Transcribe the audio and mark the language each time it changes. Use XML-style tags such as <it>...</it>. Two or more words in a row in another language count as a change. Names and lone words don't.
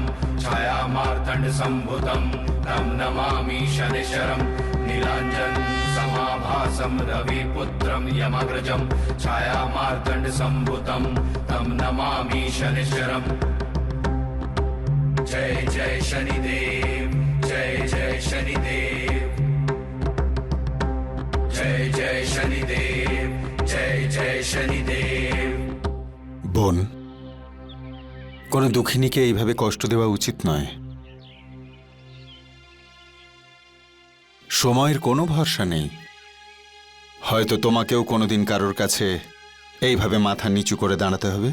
<sa>छायामार्तण्ड सम्भुतं तं नमामि शनिश्चरं नीलाञ्जन समाभासं रविपुत्रं यमग्रजं छायामार्तण्ड सम्भुतं तं नमामि शनिश्चरं</sa> <hi>जय जय शनिदेव जय जय शनिदेव जय जय शनिदेव जय जय शनिदेव</hi> <bn>বোন, কোনো দুঃখিনীকে এইভাবে কষ্ট দেওয়া উচিত নয়। সময়ের কোনো ভরসা নেই, হয়তো তোমাকেও কোনোদিন কারোর কাছে এইভাবে মাথা নিচু করে দাঁড়াতে হবে।</bn>